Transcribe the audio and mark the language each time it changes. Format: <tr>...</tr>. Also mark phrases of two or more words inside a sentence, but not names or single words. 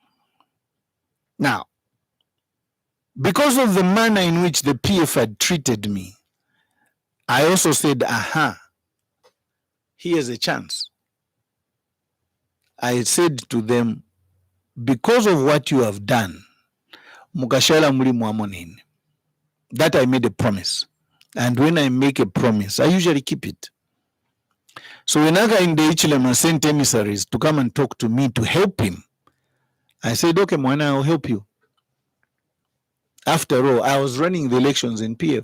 <en>Now, because of the manner in which the PF had treated me, I also said, aha, here's a chance. I said to them, because of what you have done,</en> <bem>mukashala muli mwamonini.</bem> <en>That I made a promise. And when I make a promise, I usually keep it. So when I got in the Ichilema sent emissaries to come and talk to me to help him, I said, okay, Mwana, I'll help you. After all, I was running the elections in PF.</en>